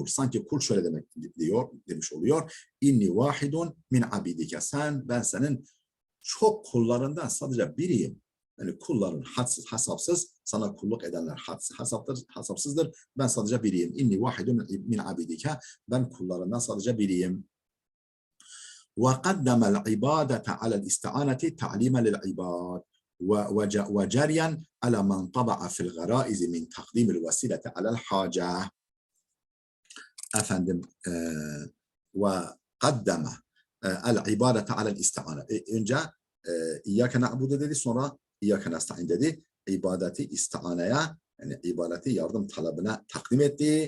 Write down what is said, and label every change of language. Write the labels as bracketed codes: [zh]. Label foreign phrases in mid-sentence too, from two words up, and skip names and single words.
[tr] Sanki kul şöyle demiş oluyor. [ar] إني واحد من عبيدك. [tr] Ben senin çok kullarından sadece biriyim. Yani kulların hadsiz, hasapsız, sana kulluk edenler hasapsızdır. Ben sadece biriyim. [ar] إني واحد من عبيدك. [tr] Ben kullarından sadece biriyim. [ar] وقدم العبادة على الاستعانة تعليما للعباد وجريا على من طبع في الغرائز من تقديم الوسيلة على الحاجة. Efendim وقدم العبادة على الاستعانة. [tr] Önce [ar] إياك نعبد [tr] dedi, sonra [ar] إياك نستعين [tr] dedi. İbadeti isti'aneye, yani ibadeti yardım talebine takdim etti.